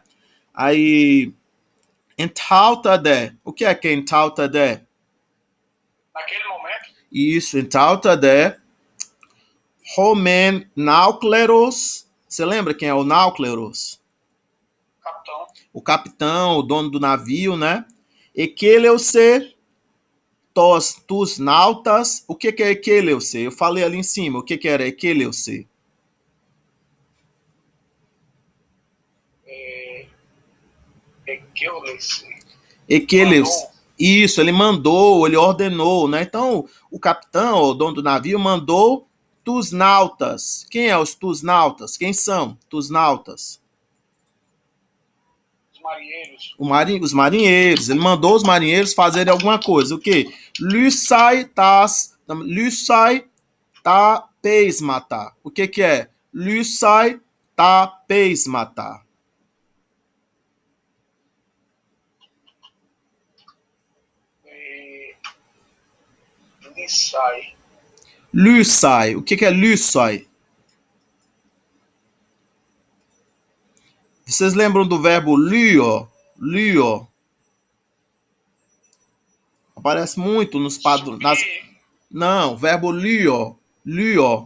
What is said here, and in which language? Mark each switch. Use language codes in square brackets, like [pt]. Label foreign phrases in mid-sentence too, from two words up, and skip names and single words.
[pt] Aí, entautade. O que é entautade? Naquele momento, Isso, entautade. [el] ὁ μὲν ναύκληρος. [pt] Você lembra quem é o náucleros? capitão. O capitão, o dono do navio, né? [el] Ἐκέλευσε τοὺς ναύτας. [pt] O que é Ekeleuce? Eu falei ali em cima. O que era Ekeleuce? Ekeleuce. Isso, ele mandou, ele ordenou, né? Então, o capitão, o dono do navio, mandou [el] τοὺς ναύτας. [pt] Quem é os [el] τοὺς ναύτας? [pt] Quem são [el] τοὺς ναύτας? [pt] Os marinheiros. Os marinheiros. Ele mandou os marinheiros fazerem alguma coisa. O quê? [el] Λῦσαι τὰ πείσματα. [pt] O que é? [el] Λῦσαι τὰ πείσματα. [pt] Lysai. Lysai. O que é Lysai? Vocês lembram do verbo lyo? Lyo. Aparece muito nos padrões. Não, o verbo lyo. Lyo.